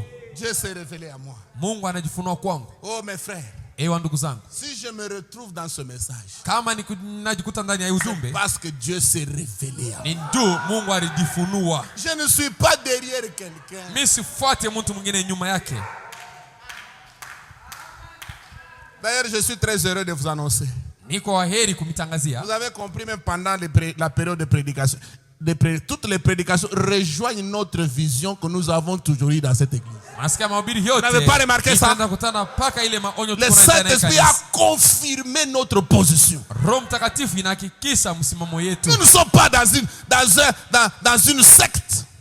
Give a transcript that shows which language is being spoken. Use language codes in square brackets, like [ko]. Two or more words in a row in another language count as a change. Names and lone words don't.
[fr] Dieu s'est révélé à moi. [sw] Mungu anajifunua kwangu. [fr] Oh mes frères, [sw] Ewa ndugu zangu. [fr] si je me retrouve dans ce message, [sw] Kama najikuta ndani ya ujumbe. [fr] parce que Dieu s'est révélé à moi. [sw] Ni ndio Mungu alijifunua. [fr] Je ne suis pas derrière quelqu'un. [sw] Mimi sifuate mtu mwingine nyuma yake. [fr] D'ailleurs, je suis très heureux de vous annoncer. [sw] Niko waheri kumitangazia. [fr] Vous avez compris même pendant la période de prédication. Toutes les prédications rejoignent notre vision que nous avons toujours eue dans cette église. Vous n'avez pas remarqué ça? Le Saint-Esprit a confirmé notre position. Nous ne sommes pas dans une secte.